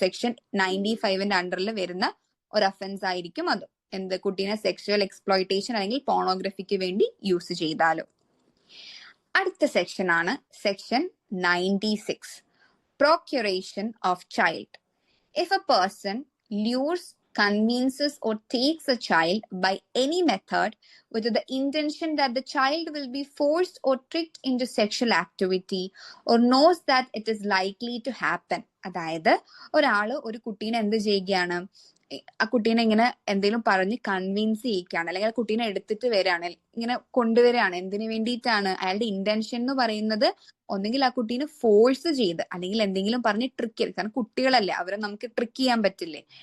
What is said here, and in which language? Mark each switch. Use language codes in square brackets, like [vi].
[ml] Section 95 അണ്ടറിൽ വരുന്ന ഒരു ഒഫൻസ് ആയിരിക്കും അതും. എന്ത്? കുട്ടീനെ സെക്ഷൽ എക്സ്പ്ലോയിറ്റേഷൻ അല്ലെങ്കിൽ പോണോഗ്രഫിക്ക് വേണ്ടി യൂസ് ചെയ്താലും. അടുത്ത സെക്ഷൻ ആണ് section 96, procuration of child. [en] If a person lures, convinces or takes a child by any method with the intention that the child will be forced or tricked into sexual activity or knows that it is likely to happen. [ml] അതായത് ഒരാള് ഒരു കുട്ടീനെ എന്ത് ചെയ്യുകയാണ്? ആ കുട്ടീനെ ഇങ്ങനെ എന്തെങ്കിലും പറഞ്ഞ് കൺവിൻസ് ചെയ്യിക്കുകയാണ്, അല്ലെങ്കിൽ ആ കുട്ടീനെ എടുത്തിട്ട് വരികയാണ്, ഇങ്ങനെ കൊണ്ടുവരികയാണ്. എന്തിനു വേണ്ടിയിട്ടാണ്? അയാളുടെ ഇന്റൻഷൻ എന്ന് പറയുന്നത് ഒന്നെങ്കിൽ ആ കുട്ടീനെ ഫോഴ്സ് ചെയ്ത് അല്ലെങ്കിൽ എന്തെങ്കിലും പറഞ്ഞ് ട്രിക്ക് ചെയ്ത്, കാരണം കുട്ടികളല്ലേ, അവരെ നമുക്ക് ട്രിക്ക് ചെയ്യാൻ പറ്റില്ലേ?